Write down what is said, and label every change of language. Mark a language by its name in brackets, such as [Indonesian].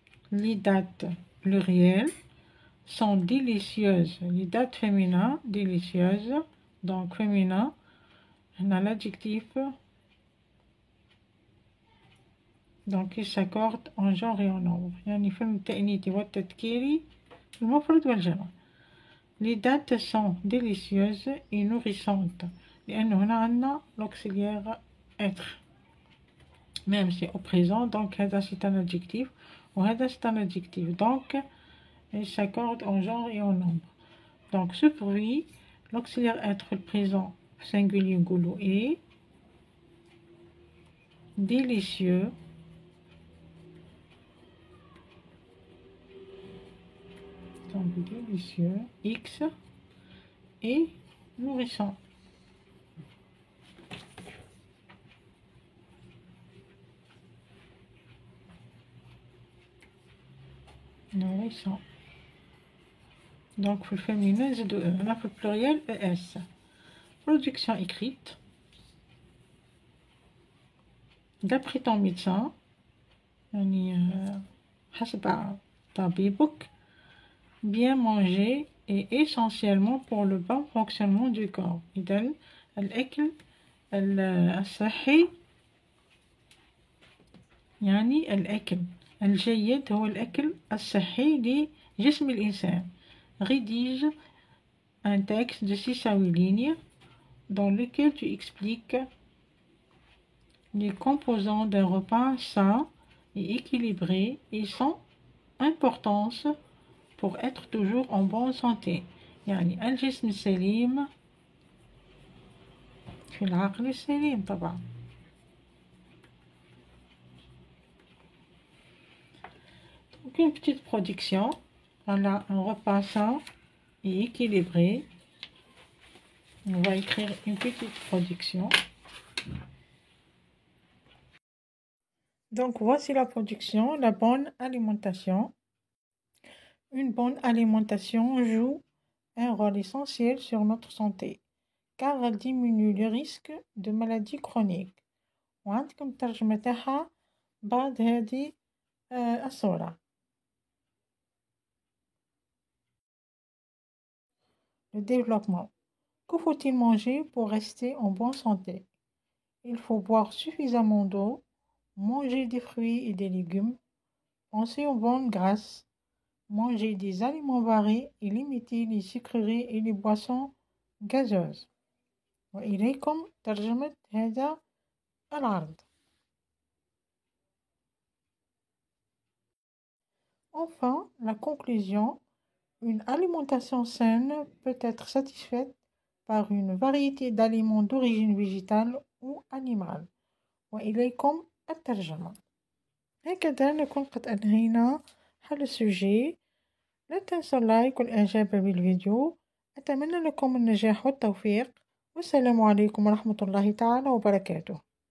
[French] Les dates plurielles sont délicieuses. Les dates féminins, délicieuses. Donc, féminin, on a l'adjectif. Donc, il s'accorde en genre et en nombre. [Arabic] يعني في التأنيث والتذكير المفرد والجمع. [French] Les dates sont délicieuses et nourrissantes. [Arabic] لأن هنا عندنا l'auxiliaire être. [French] Même si au présent, donc هذا c'est un adjectif وهذا c'est un adjectif. Donc, il s'accorde en genre et en nombre. Donc, ce fruit, l'auxiliaire être le présent singulier goulou est délicieux. Donc, délicieux, X et nourrissant. Nourrissant. Donc, le féminin, c'est de E. On a le pluriel ES. Production écrite. D'après ton médecin, حسب طبيبك, bien manger est essentiellement pour le bon fonctionnement du corps. [Arabic] إذن الأكل الصحي يعني الأكل الجيد هو الأكل الصحي لجسم الإنسان. [French] Rédige un texte de 6 à 8 lignes dans lequel tu expliques les composants d'un repas sain et équilibré et son importance pour être toujours en bonne santé. [Arabic] يعني الجسم السليم في العقل السليم طبعا. [French] Donc une petite production. Voilà, un repas sain et équilibré. On va écrire une petite production. Donc voici la production, la bonne alimentation. Une bonne alimentation joue un rôle essentiel sur notre santé car elle diminue le risque de maladies chroniques. [Arabic] وعندكم الترجمة تاعها بعد هذه الصورة. [French] Le développement. Que faut-il manger pour rester en bonne santé? Il faut boire suffisamment d'eau, manger des fruits et des légumes, penser aux bonnes grasses, manger des aliments variés et limiter les sucreries et les boissons gazeuses. [Arabic] وإليكم ترجمة هذا العرض. [French] Enfin, la conclusion. Une alimentation saine peut être satisfaite par une variété d'aliments d'origine végétale ou animale. [Arabic] وإليكم الترجمة. هكذا نكون قد أنهينا حل السوجي. لا تنسوا اللايك والإعجاب بالفيديو. أتمنى لكم النجاح والتوفيق. والسلام عليكم ورحمة الله تعالى وبركاته.